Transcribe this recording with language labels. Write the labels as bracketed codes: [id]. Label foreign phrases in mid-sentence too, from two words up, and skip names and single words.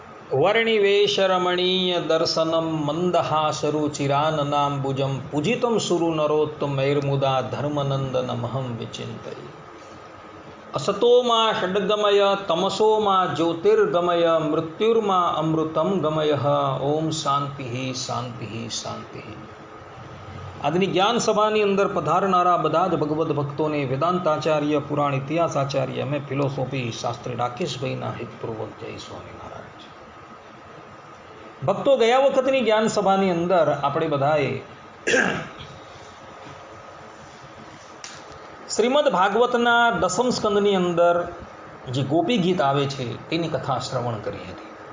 [sa] वर्णिवेशरमणीय दर्शनम मंदहासरुचिराननाम्बुजं पूजितं सुरु नरोत्तमैर्मुदा धर्मनंदनमहं विचिन्तये। असतो मा षड्गमय तमसो मा ज्योतिर्गमय मृत्युर्मा अमृतम गमय। ओम शांति शांति शांति। [gu] આજની જ્ઞાન સભાની અંદર પધારનારા બધા જ ભગવદ્ ભક્તોને વેદાંતાચાર્ય, પુરાણ ઇતિહાસાચાર્ય, અમે ફિલોસોફી શાસ્ત્રી રાકેશભાઈના હિતપૂર્વક જય સ્વામિનારાયણ છે। ભક્તો, ગયા વખતની જ્ઞાન સભાની અંદર આપણે બધાએ શ્રીમદ ભાગવતના દસમ સ્કંદની અંદર જે ગોપી ગીત આવે છે તેની કથા શ્રવણ કરી હતી।